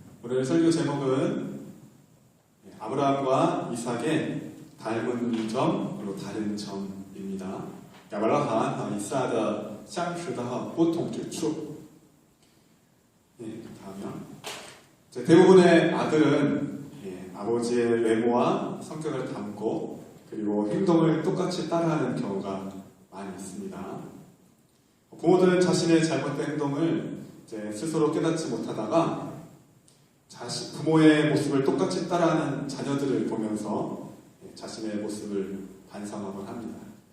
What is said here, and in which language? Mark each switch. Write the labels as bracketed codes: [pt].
[ko] 오늘 설교 제목은 아브라함과 이삭의 닮은 점 그리고 다른 점입니다. [zh] 亚伯拉罕和以撒的相似的和不同之处. [ko] 다음이요. 대부분의 아들은 아버지의 외모와 성격을 닮고 그리고 행동을 똑같이 따라하는 경우가 많이 있습니다. 부모들은 자신의 잘못된 행동을 스스로 깨닫지 못하다가 부모의 모습을 똑같이 따라하는 자녀들을 보면서 자신의 모습을 반성하곤 합니다.